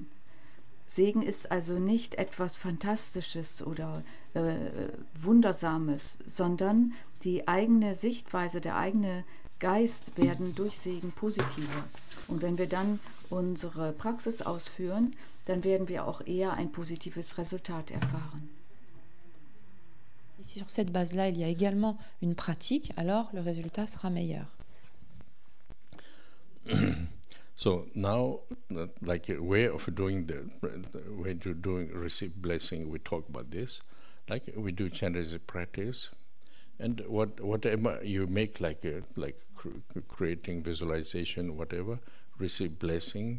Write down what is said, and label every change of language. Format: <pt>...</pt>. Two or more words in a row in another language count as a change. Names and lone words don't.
<de>Segen ist also nicht etwas Fantastisches oder Wundersames, sondern die eigene Sichtweise, der eigene Geist werden durch Segen positiver. Und wenn wir dann unsere Praxis ausführen, dann werden wir auch eher ein positives Resultat erfahren.</de> <fr>Et si sur cette base-là, il y a également une pratique, alors le résultat sera meilleur.</fr> <en>So now, like a way of doing the way to doing receive blessing, we talk about this. Like we do Chenrezik practice, and whatever you make, like creating visualization, whatever, receive blessing.</en>